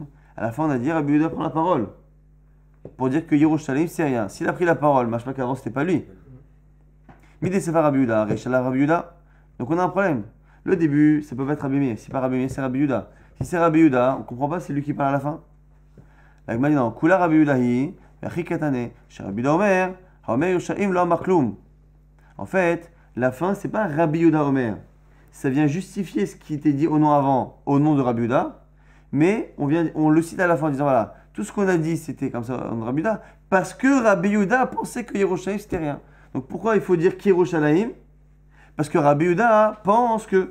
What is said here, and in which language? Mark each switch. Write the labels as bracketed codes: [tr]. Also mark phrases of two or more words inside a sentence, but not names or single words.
[fr] À la fin, on a dit Rabbi Yehuda prend la parole. Pour dire que Yerushalayim, c'est rien. S'il a pris la parole, machma qu'avant, c'était pas lui. [he] מדסיפא רבי יהודה רישא לאו רבי יהודה. [fr] Donc on a un problème. Le début, ça peut pas être Rabbi Meir. Si c'est pas Rabbi Meir, c'est Rabbi Yehuda. Si c'est Rabbi Yehuda, on comprend pas, c'est lui qui parle à la fin. La Gemara dit non. [he] כולה רבי יהודה היא והכי קתני רבי יהודה אומר ירושלים לא אמר כלום. [fr] En fait, la fin, c'est pas Rabbi Yehuda Omer. Ça vient justifier ce qui était dit au nom avant, au nom de Rabbi Yehuda. mais on le cite à la fin en disant voilà, tout ce qu'on a dit c'était comme ça en Rabbi Yehuda, parce que Rabbi Yehuda pensait que Yerushalayim c'était rien. Donc pourquoi il faut dire qu'Yerushalayim? Parce que Rabbi Yehuda pense que.